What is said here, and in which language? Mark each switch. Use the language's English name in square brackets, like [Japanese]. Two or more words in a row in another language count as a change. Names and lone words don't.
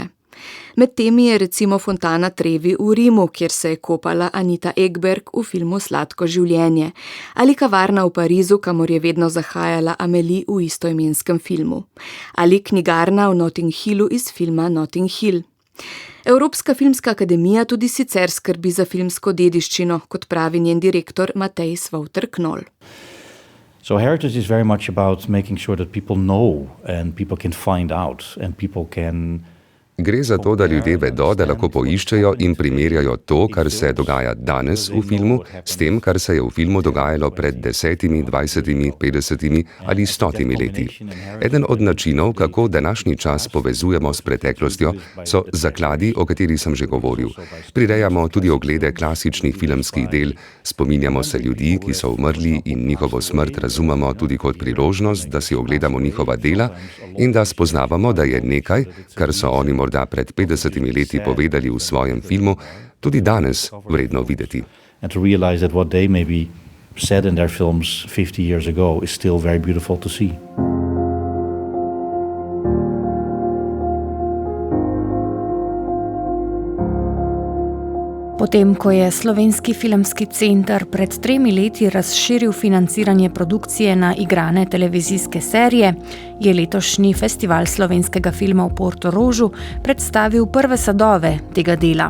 [Slovenian] Med temi je recimo fontana Trevi v Rimu, kjer se je kopala Anita Ekberg v filmu Sladko življenje, ali kavarna v Parizu, kamor je vedno zahajala Amélie v istoimenskem filmu, ali knjigarna v Notting Hillu iz filma Notting Hill. Evropska filmska akademija tudi sicer skrbi za filmsko dediščino, kot pravi njen direktor Matej Svauter-Knoll. [English] So heritage is very much about making sure that people know and people can find out and people can. [Slovenian] Gre za to, da ljudje vedo, da lahko poiščejo in primerjajo to, kar se dogaja danes v filmu, s tem, kar se je v filmu dogajalo pred 10, 20, 50 ali 100 leti. Eden od načinov, kako današnji čas povezujemo s preteklostjo, so zakladi, o katerih sem že govoril. Prirejamo tudi oglede klasičnih filmskih del, spominjamo se ljudi, ki so umrli in njihovo smrt razumemo tudi kot priložnost, da si ogledamo njihova dela in da spoznavamo, da je nekaj, kar so oni morda pred 50 leti povedali v svojem filmu, tudi danes vredno videti. [English] And to realize that what they maybe said in their films 50 years ago is still very beautiful to see. [Slovenian] Potem, ko je Slovenski filmski center pred 3 leti razširil financiranje produkcije na igrane televizijske serije, je letošnji Festival slovenskega filma v Portorožu predstavil prve sadove tega dela.